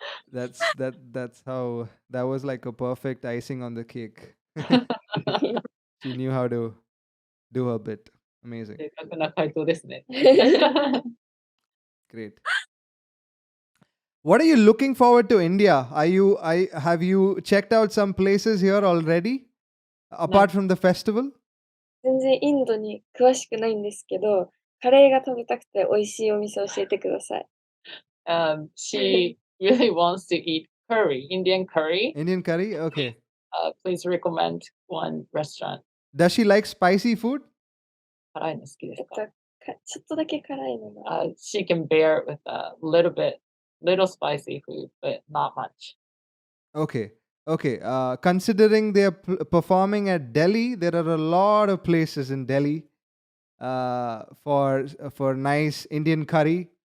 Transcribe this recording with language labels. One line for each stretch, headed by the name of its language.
English: That was like a perfect icing on the cake. She knew how to do her bit. Amazing.
Japanese: 正確な回答ですね。
English: Great. What are you looking forward to India? Have you checked out some places here already? Apart from the festival?
Japanese: 全然インドに詳しくないんですけど、カレーが食べたくて美味しいお店教えてください。
English: She really wants to eat curry, Indian curry. Indian curry? Okay. Please recommend one restaurant. Does she like spicy food?
Japanese: 辛いの好きですか？ちょっとだけ辛いのが。
English: She can bear with a little spicy food, but not much. Okay. Okay. Considering they're performing at Delhi, there are a lot of places in Delhi for nice Indian curry.